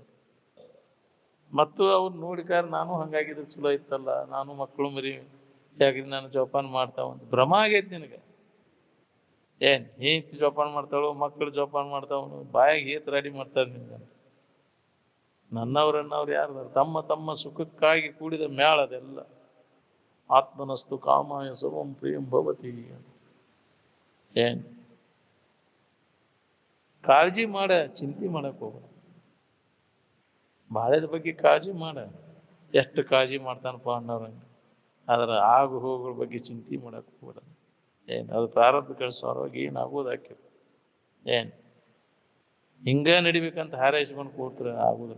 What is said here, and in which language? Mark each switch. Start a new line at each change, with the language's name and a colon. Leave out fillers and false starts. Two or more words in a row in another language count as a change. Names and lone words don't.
Kannada: ಮತ್ತು ಅವ್ರು ನೋಡಿಕಾರ ನಾನು ಹಂಗಾಗಿದ್ರೆ ಚಲೋ ಇತ್ತಲ್ಲ, ನಾನು ಮಕ್ಕಳು ಮರಿ ಯಾಕ್ರಿ ನಾನು ಜೋಪಾನ ಮಾಡ್ತಾವಂತ ಭ್ರಮ ಆಗೈತಿ ನಿನಗೆ. ಏನ್ ಹೆಂಡತಿ ಜೋಪಾನ ಮಾಡ್ತಾಳು, ಮಕ್ಕಳು ಜೋಪಾನ ಮಾಡ್ತಾವನು, ಬಾಯಾಗ ಏತ್ ರೆಡಿ ಮಾಡ್ತಾರೆ ನಿಮ್ಗಂತ. ನನ್ನವ್ರನ್ನವ್ರು ಯಾರು? ತಮ್ಮ ತಮ್ಮ ಸುಖಕ್ಕಾಗಿ ಕೂಡಿದ ಮ್ಯಾಳ ಅದೆಲ್ಲ.
Sanskrit: ಆತ್ಮನಸ್ತು ಕಾಮಾಯ ಸರ್ವಂ ಪ್ರಿಯಂ ಭವತಿ.
Kannada: ಏನ್ ಕಾಳಜಿ ಮಾಡ, ಚಿಂತೆ ಮಾಡಕ್ ಹೋಗ. ಬಾಳೆದ ಬಗ್ಗೆ ಕಾಳಜಿ ಮಾಡ, ಎಷ್ಟು ಕಾಳಜಿ ಮಾಡ್ತಾನಪ್ಪ ಅನ್ನೋರಂಗ. ಅದರ ಆಗು ಹೋಗುಗಳ ಬಗ್ಗೆ ಚಿಂತೆ ಮಾಡಕ್ ಹೋಗ್ಬೇಡ. ಏನ್ ಅದು ಪ್ರಾರಬ್ಧ ಕಳಿಸೋರವಾಗಿ ಏನಾಗೋದು ಹಾಕಿ. ಏನ್ ಹಿಂಗ ನಡಿಬೇಕಂತ ಹಾರೈಸ್ಕೊಂಡು ಕೂತ್ರೆ ಆಗುದಿಲ್ಲ.